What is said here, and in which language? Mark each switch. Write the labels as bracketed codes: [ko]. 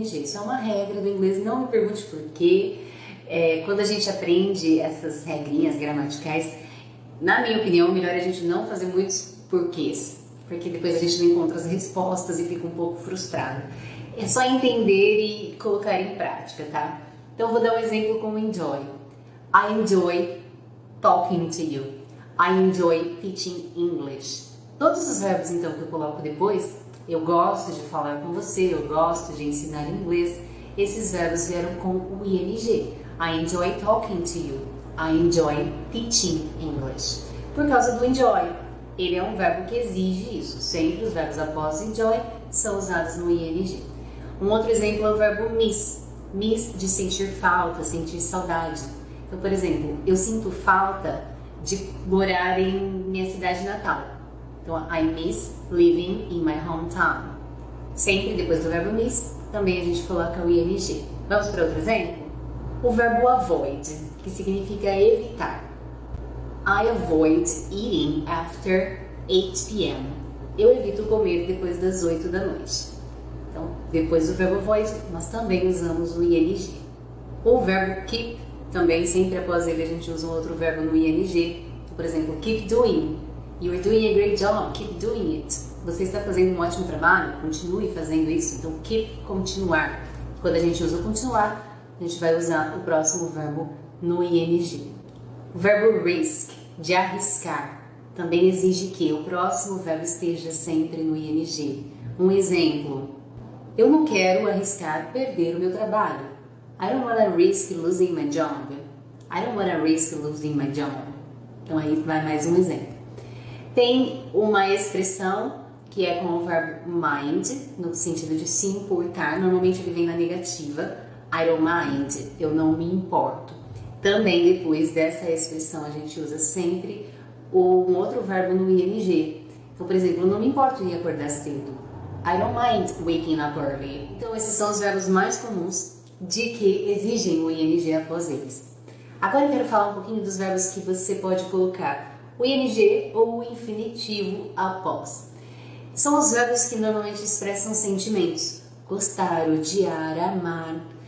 [pt] Isso é uma regra do inglês, não me pergunte por quê. Quando a gente aprende essas regrinhas gramaticais, na minha opinião, melhor a gente não fazer muitos porquês, porque depois a gente não encontra as respostas e fica um pouco frustrado. É só entender e colocar em prática, tá? Então, vou dar um exemplo com enjoy. [en] I enjoy talking to you. I enjoy teaching English. [pt] Todos os verbos, então, que eu coloco depois, eu gosto de falar com você, eu gosto de ensinar inglês, esses verbos vieram com o ing. [en] I enjoy talking to you. I enjoy teaching English. [pt] Por causa do enjoy. Ele é um verbo que exige isso. Sempre os verbos após enjoy são usados no ing. Um outro exemplo é o verbo miss. Miss de sentir falta, sentir saudade. Então, por exemplo, eu sinto falta de morar em minha cidade natal. [en] Então, I miss living in my hometown. [pt] Sempre depois do verbo miss, também a gente coloca o ing. Vamos para outro exemplo? O verbo avoid, que significa evitar. [en] I avoid eating after 8 p.m. [pt] Eu evito comer depois das 8 da noite. Então, depois do verbo avoid, nós também usamos o ing. O verbo keep, também sempre após ele a gente usa um outro verbo no ing. Por exemplo, [en] keep doing. You're doing a great job, keep doing it. [pt] Você está fazendo um ótimo trabalho, continue fazendo isso. Então, keep, continuar. Quando a gente usa o continuar, a gente vai usar o próximo verbo no ing. O verbo risk, de arriscar, também exige que o próximo verbo esteja sempre no ing. Um exemplo, eu não quero arriscar perder o meu trabalho. [en] I don't want to risk losing my job. I don't want to risk losing my job. [pt] Então aí vai mais um exemplo. Tem uma expressão que é com o verbo mind, no sentido de se importar. Normalmente ele vem na negativa. [en] I don't mind, [pt] eu não me importo. Também depois dessa expressão a gente usa sempre um outro verbo no ing. Então, por exemplo, eu não me importo em acordar cedo. [en] I don't mind waking up early. [pt] Então, esses são os verbos mais comuns de que exigem o ing após eles. Agora eu quero falar um pouquinho dos verbos que você pode colocar o ing ou o infinitivo após. São os verbos que normalmente expressam sentimentos. Gostar, odiar, amar.